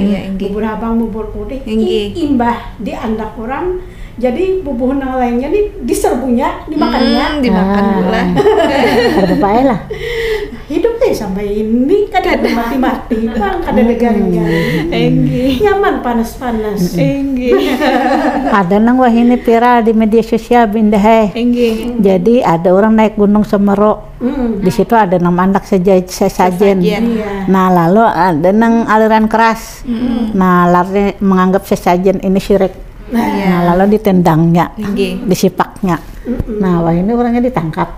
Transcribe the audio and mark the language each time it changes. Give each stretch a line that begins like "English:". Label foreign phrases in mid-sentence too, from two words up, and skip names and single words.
Banjar: bubur habang bubur putih imbah di andak orang Jadi bubuh nang lainnya nih diserbunya, dimakannya. Dimakan gula. Ada bae lah. Hidup deh sampai ini kada mati-mati, bang kada ada garing-garing. Enggih. Nyaman panas-panas. Enggih. Ada nang wah ini viral di media sosial Bindah. Enggih.
Indonesian: Jadi ada orang naik Gunung Semeru. Di situ ada nama anak sesajen. Iya.
Banjar: Nah lalu ada nang aliran keras. Nah lari menganggap sesajen ini syirik. Nah lalu ditendangnya, disipaknya. Nah wah ini orangnya ditangkap.